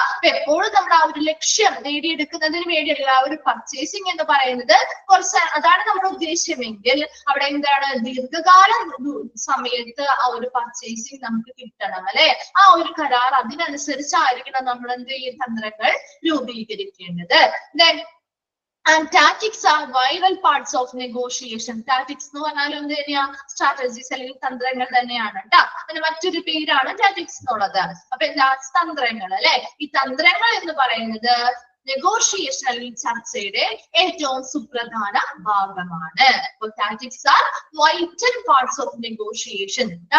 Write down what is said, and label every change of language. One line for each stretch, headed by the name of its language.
Malayalam: അപ്പൊ എപ്പോഴും നമ്മൾ ആ ഒരു ലക്ഷ്യം നേടിയെടുക്കുന്നതിന് വേണ്ടിയുള്ള ആ ഒരു പർച്ചേസിംഗ് എന്ന് പറയുന്നത് കുറച്ച് അതാണ് നമ്മുടെ ഉദ്ദേശ്യമെങ്കിൽ അവിടെ എന്താണ്, ദീർഘകാല സമയത്ത് ആ ഒരു പർച്ചേസിംഗ് നമുക്ക് കിട്ടണം അല്ലെ. ആ ഒരു കരാർ അതിനനുസരിച്ചായിരിക്കണം നമ്മൾ എന്ത് ചെയ്യും, തന്ത്രങ്ങൾ രൂപീകരിക്കേണ്ടത്.
English: And tactics are vital parts of negotiation.
Malayalam: Tactics എന്ന് പറഞ്ഞാലും എന്ത് തന്നെയാ, സ്ട്രാറ്റജീസ് അല്ലെങ്കിൽ തന്ത്രങ്ങൾ തന്നെയാണ് കേട്ടോ. അതിന് മറ്റൊരു പേരാണ് ടാറ്റിക്സ് എന്നുള്ളത്. അപ്പൊ എന്താ, തന്ത്രങ്ങൾ അല്ലെ. ഈ തന്ത്രങ്ങൾ എന്ന് പറയുന്നത് നെഗോഷിയേഷൻ അല്ലെങ്കിൽ ചർച്ചയുടെ ഏറ്റവും സുപ്രധാന ഭാഗമാണ്.
English: അപ്പോൾ tactics are vital parts of negotiation.